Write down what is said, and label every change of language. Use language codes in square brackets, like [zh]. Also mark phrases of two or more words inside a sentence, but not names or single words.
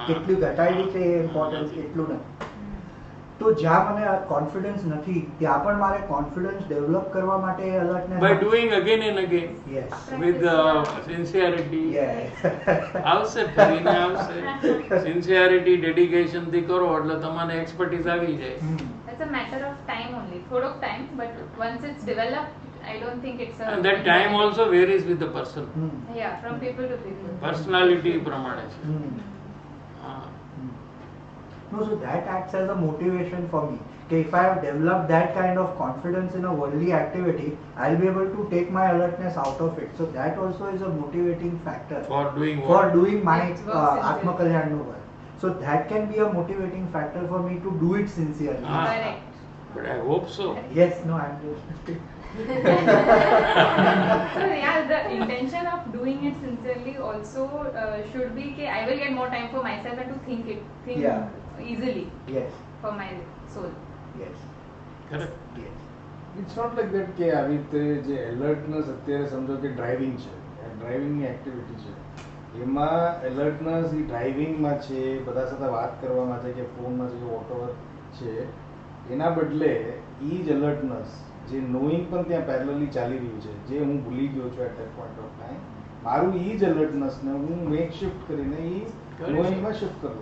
[gu] કેટલી ઘટાડી છે એ ઇમ્પોર્ટન્ટ એટલું નથી. તો જ્યાં મને કોન્ફિડન્સ નથી ત્યાં પણ મારે [en] confidence develop [gu] કરવા માટે એલર્ટનેસ [en] by doing again and again યસ with sincerity યસ [gu] આવશે, ફરીને આવશે. [en] sincerity dedication [gu] થી કરો એટલે તમને એક્સપર્ટીઝ આવી જાય. [en] It's a matter of time only. થોડોક time, but once it's developed, I don't think it's a. And that time also varies with the person. Yeah, from people to people. [gu] પર્સનાલિટી પ્રમાણે છે. હા. [en] No, so that acts as a motivation for me. Okay, if I have developed that kind of confidence in a worldly activity, I'll be able to take my alertness out of it. So that also is a motivating factor For doing for what? doing my It works in Atma Kalyan work. So that can be a motivating factor for me to do it sincerely. Ah. Correct. But I hope so. Yes, no, I'm just. So yeah, the intention of doing it sincerely also should be that I will get more time for myself and to think Yeah. easily Yes, for my soul. yes, Correct. yes. it's not like that [gu] કે આવી રીતે જે એલર્ટનેસ અત્યારે સમજો કે ડ્રાઇવિંગ છે, ડ્રાઇવિંગની એક્ટિવિટી છે, એમાં એલર્ટનેસ એ ડ્રાઇવિંગમાં છે, બધા સાથે વાત કરવામાં છે કે ફોનમાં છે કે વોટએવર છે, એના બદલે એ જ એલર્ટનેસ જે નોઈંગ પણ ત્યાં પેરેલલી ચાલી રહ્યું છે, જે હું ભૂલી ગયો છું [en] at that point of time, [gu] મારું એ જ એલર્ટનેસને હું [en] make shift [gu] કરીને એ નોઈંગમાં શિફ્ટ કરું.